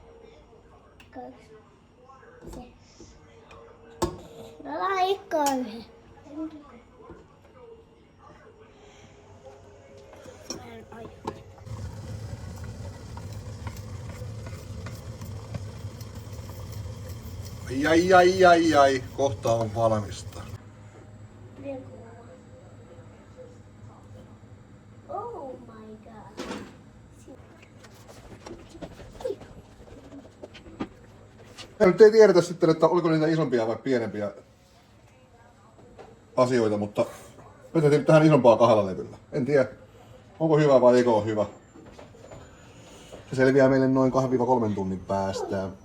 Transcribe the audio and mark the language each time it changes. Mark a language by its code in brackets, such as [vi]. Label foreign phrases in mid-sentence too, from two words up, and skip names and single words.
[fi] Se. Laikko yhden. Ai. Kohta on valmista. [en] Oh my god. [fi] Ja nyt ei tiedetä sitten, että oliko niitä isompia vai pienempiä asioita, mutta me tehtiin tähän isompaa 2 levyllä. En tiedä, onko hyvä vai eikö ole hyvä. Se selviää meille noin 2-3 tunnin päästä.